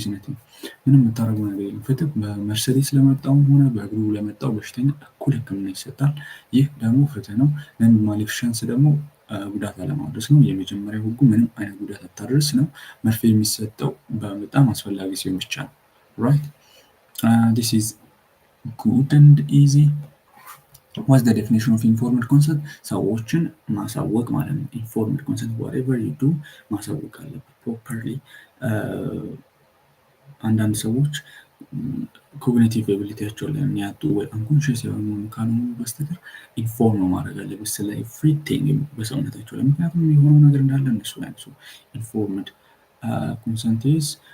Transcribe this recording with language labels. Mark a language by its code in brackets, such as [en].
[am] ነው። ምንም የምታደርገው ነገር የለም። ፍትህ በመርሴዲስ ለመጣውም ሆነ በእግሩ ለመጣው በሽተኛ እኩል ሕክምና ይሰጣል። ይህ ደግሞ ፍትህ ነው። ማሌፊሽንስ ደግሞ ጉዳት አለማድረስ ነው። የመጀመሪያው ህጉ ምንም አይነት ጉዳት አታድርስ ነው። መርፌ የሚሰጠው በጣም አስፈላጊ ሲሆን ብቻ ነው። ራይት [en] this is good and easy. What's the definition of informed consent? [am] ሰዎችን ማሳወቅ ማለት ነው። informed consent, [en] whatever you do [am] ማሳወቅ አለበት properly። አንዳንድ ሰዎች ኮግኒቲቭ ኤቢሊቲያቸው ላይ የሚያጡ ወይ አንኮንሽስ የሆኑ ካልሆኑ በስተቀር ኢንፎርም ማድረግ አለበት ስለ ኤቭሪቲንግ በሰውነታቸው ላይ። ምክንያቱም የሆነው ነገር እንዳለ እነሱ ላይ ኢንፎርምድ ኮንሰንት ኢዝ